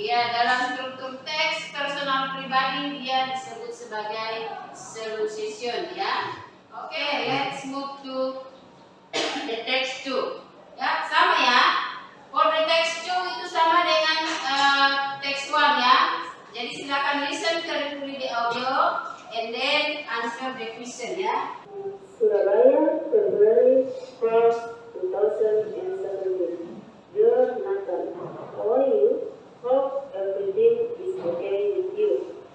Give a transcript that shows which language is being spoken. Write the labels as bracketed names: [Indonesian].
[Indonesian] Dalam struktur teks personal pribadi dia disebut sebagai solution ya. [English] Oke, let's move to the text 2. [Indonesian] Ya, sama ya. [English] For the text 2 [Indonesian] itu sama dengan text 1 ya. Jadi silakan [English] listen carefully the audio and then answer the question ya. Surabaya, February 1st, 2017. Dear Nathan, how are you? Hope everything is okay with you.